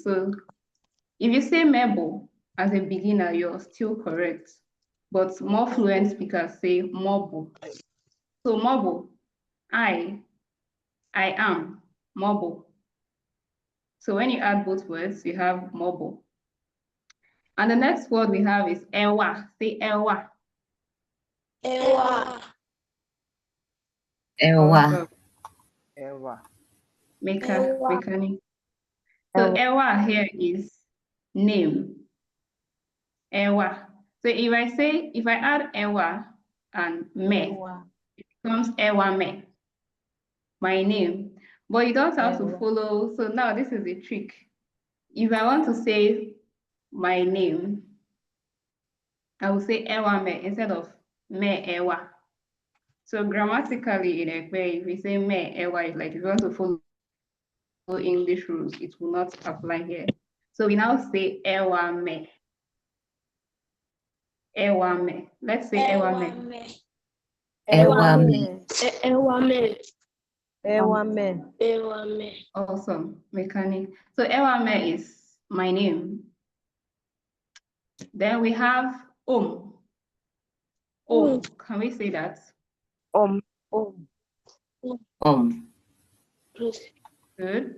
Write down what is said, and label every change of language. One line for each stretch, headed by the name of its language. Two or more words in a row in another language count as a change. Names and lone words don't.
English: So if you say mebo as a beginner, you're still correct, but more fluent speakers say mobo. So mobo, I am, mobo. So when you add both words, you have mobo. And the next word we have is ewa. Say ewa. Ewa. Ewa. Mekani. So ewa here is name. Ewa. So if I add ewa and me, it becomes
Ekpeye: ewa me,
English: my name. But you don't have to follow. So now this is a trick. If I want to say my name, I will say
Ekpeye: ewa me
English: instead of
Ekpeye: me ewa.
English: So grammatically in Ekpeye, if we say
Ekpeye: me ewa,
English: it's like if you want to follow English rules, it will not apply here. So we now say
Ekpeye: ewa me. Ewa me.
English: Let's say
Ekpeye: ewa me. Ewa me. Ewa me. Ewa me. Ewa me.
English: Awesome, mechanic. So
Ekpeye: ewa me
English: is my name. Then we have Can we say that? Good.